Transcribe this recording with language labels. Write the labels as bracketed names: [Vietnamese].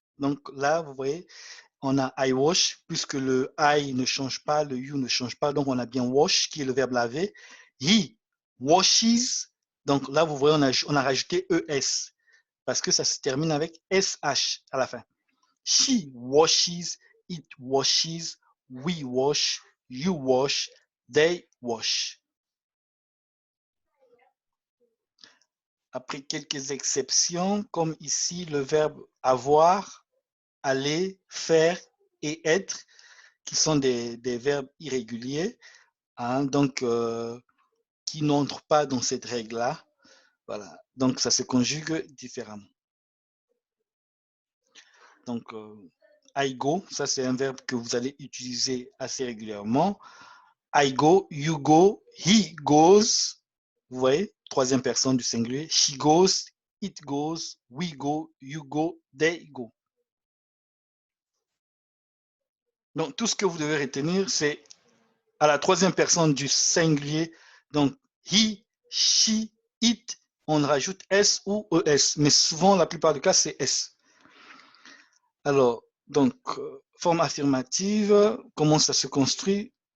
[French] Donc là, vous voyez, on a [English] I wash, [French] puisque le I ne change pas, le you ne change pas, donc on a bien wash, qui est le verbe laver. [English] He washes, [French] donc là, vous voyez, on a rajouté ES, parce que ça se termine avec SH à la fin. [English] She washes, it washes, we wash, you wash, they wash. [French] Après quelques exceptions, comme ici le verbe avoir, aller, faire et être, qui sont des verbes irréguliers, hein, donc qui n'entrent pas dans cette règle-là. Voilà, donc ça se conjugue différemment. Donc, [English] I go, [French] ça c'est un verbe que vous allez utiliser assez régulièrement. [English] I go, you go, he goes, [French] vous voyez, troisième personne du singulier. [English] She goes, it goes, we go, you go, they go. [French] Donc, tout ce que vous devez retenir, c'est à la troisième personne du singulier. Donc, he, she, it, on rajoute S ou ES. Mais souvent, la plupart du cas, c'est S. Alors, donc, forme affirmative, comment ça se construit?